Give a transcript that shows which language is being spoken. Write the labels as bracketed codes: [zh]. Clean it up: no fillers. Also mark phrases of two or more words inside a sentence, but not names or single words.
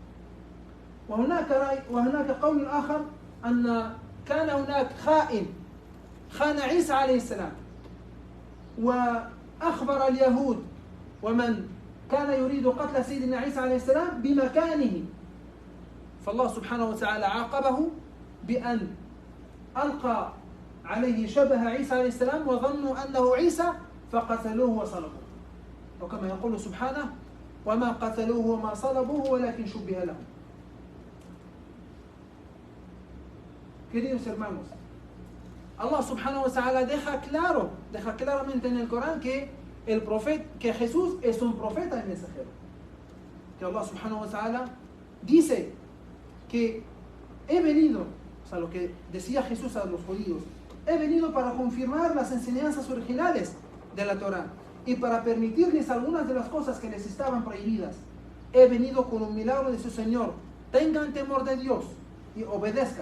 [ar] وهناك قول آخر أن كان هناك خان عيسى عليه السلام وأخبر اليهود ومن كان يريد قتل سيدنا عيسى عليه السلام بمكانه، فالله سبحانه وتعالى عاقبه بأن ألقى عليه شبه عيسى عليه السلام وظنوا أنه عيسى فقتلوه وصلبوه. وكما يقول سبحانه وما قتلوه وما صلبوه ولكن شبه لهم. [es] Queridos hermanos, Allah [ar] سبحانه وتعالى [es] deja claramente en el Corán que que Jesús es un profeta y mensajero. Que Allah [ar] سبحانه وتعالى [es] dice que he venido, o sea, lo que decía Jesús a los judíos, he venido para confirmar las enseñanzas originales de la Torá y para permitirles algunas de las cosas que les estaban prohibidas. He venido con un milagro de su Señor. Tengan temor de Dios y obedezcan.